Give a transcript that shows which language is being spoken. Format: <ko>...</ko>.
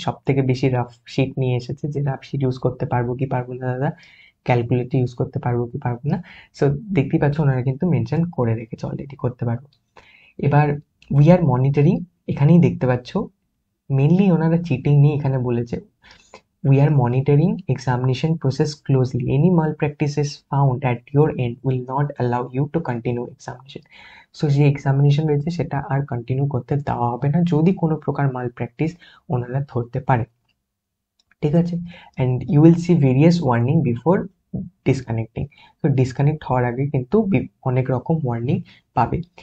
<bn>সব থেকে বেশি রাফ শিট নিয়ে এসেছে, যে রাফ শিট ইউজ করতে পারবো কি পারবো না দাদা, ক্যালকুলেটর ইউজ করতে পারবো কি পারবো না। সো দেখতেই পাচ্ছ ওনারা কিন্তু মেনশন করে রেখেছে অলরেডি, করতে পারবো। এবার</bn> <en>we are monitoring,</en> <bn>এখানেই দেখতে পাচ্ছ মেনলি ওনারা চিটিং নিয়ে এখানে বলেছে।</bn> <en>We are monitoring examination process closely. Any malpractices found at your end will not allow you to continue examination.</en> <bn>So যে এক্সামিনেশন রয়েছে সেটা আর কন্টিনিউ করতে দেওয়া হবে না যদি কোনো প্রকার মাল প্র্যাকটিস ওনারা ধরতে পারে, ঠিক আছে?</bn> <en>And you will see various warning before disconnecting.</en> <bn>তো ডিসকানেক্ট হওয়ার আগে কিন্তু অনেক রকম ওয়ার্নিং পাবে।</bn>